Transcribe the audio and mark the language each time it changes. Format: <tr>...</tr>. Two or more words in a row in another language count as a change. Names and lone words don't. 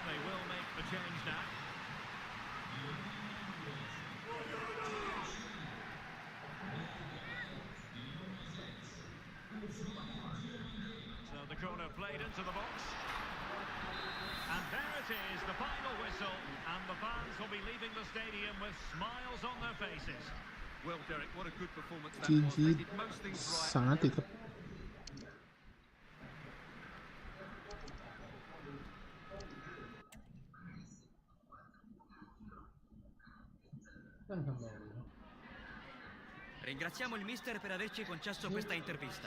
<en>They will make the change now. So the corner played into the box. And there it is, the final whistle, and the fans will be leaving the stadium with smiles on their faces. Well, Derek, what a good performance that</en> <th>ทีม</th> <en>was.</en> <th>ที่</th> <en>They did most things</en> <th>สาม</th> <en>right.</en> <th>นัดติดครับนั่งทำงานเลยเนาะ</th> <it>Ringraziamo il mister per averci concesso questa intervista.</it>